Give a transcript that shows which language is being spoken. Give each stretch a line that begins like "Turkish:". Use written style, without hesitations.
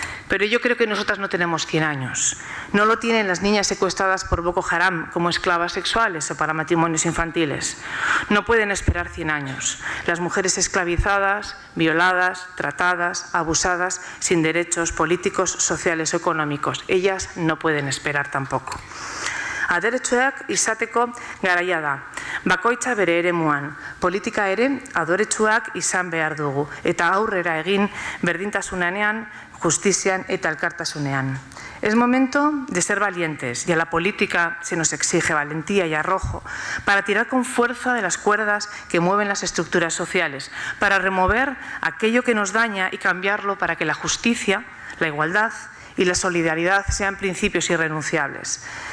Spanish: Pero yo creo que nosotras no tenemos 100 años. No lo tienen las niñas secuestradas por Boko Haram como esclavas sexuales o para matrimonios infantiles. No pueden esperar 100 años. Las mujeres esclavizadas, violadas, tratadas, abusadas, sin derechos políticos, sociales o económicos. Ellas no pueden esperar tampoco.
Basque: Aderetsuak izateko garaia da. Bakoitza bere eremuan. Politika ere adoretsuak izan behar dugu. Eta aurrera egin berdintasunean, justizian eta elkartasunean.
Spanish: Es momento de ser valientes y a la política se nos exige valentía y arrojo para tirar con fuerza de las cuerdas que mueven las estructuras sociales, para remover aquello que nos daña y cambiarlo para que la justicia, la igualdad y la solidaridad sean principios irrenunciables.